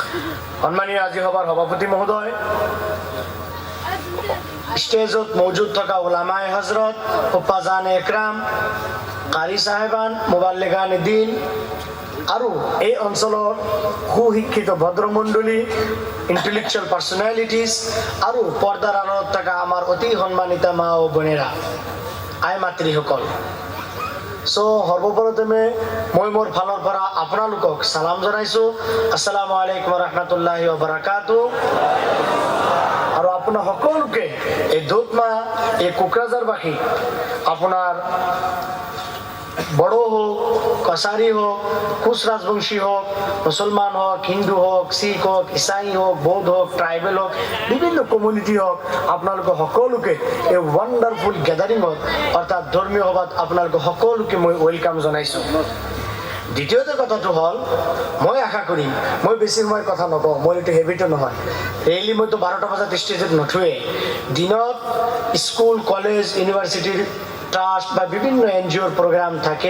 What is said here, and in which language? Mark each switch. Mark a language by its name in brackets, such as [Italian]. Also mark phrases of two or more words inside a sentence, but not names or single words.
[Assamese] সম্মানীয় আজি সভাৰ সভাপতি মহোদয়, স্টেজত মৌজুদ থকা [Urdu] علمائے حضرت, [Assamese] উপাজান একরাম, [Urdu] قاری صاحبان, مبلغانِ دین [Assamese] আৰু এই অঞ্চলৰ সুশিক্ষিত ভদ্ৰমণ্ডলী, [English] intellectual personalities [Assamese] আৰু পৰ্দাৰ আঁৰত থকা আমাৰ অতি সন্মানিত [Bangla] মা ও বোনেৰা, [Assamese] আই মাতৃসকল। সৰ্বপ্ৰথমে মই মোৰ ফালৰ পৰা আপোনালোকক সালাম জনাইছো। [Arabic] السلام عليكم رحمة الله وبركاته. [Assamese] আৰু আপোনাৰ সকলোকে এই দুধমা, এই কোকৰাঝাৰবাসী, আপোনাৰ বড়ো হোক, কছাৰী হোক, কোচ ৰাজবংশী হোক, মুছলমান হোক, হিন্দু হোক, শিখ হোক, ইছাই হোক, বৌদ্ধ হোক, ট্ৰাইবেল হোক, বিভিন্ন কমিউনিটি হোক, আপোনালোকে সকলোকে এই [English] wonderful gathering [Assamese] অৰ্থাৎ ধৰ্মীয় সভাত আপোনালোকে সকলোকে মই ৱেলকাম জনাইছোঁ। দ্বিতীয়তে কথাটো হ'ল, মই আশা কৰিম মই বেছি সময় কথা নকওঁ, মোৰ এইটো হেবিটো নহয়। ডেইলি মইতো 12টা বজাত ষ্টেজত নুঠোৱে। দিনত স্কুল, কলেজ, ইউনিভাৰ্চিটিৰ ট্ৰাষ্ট বা বিভিন্ন NGOৰ প্ৰগ্ৰাম থাকে।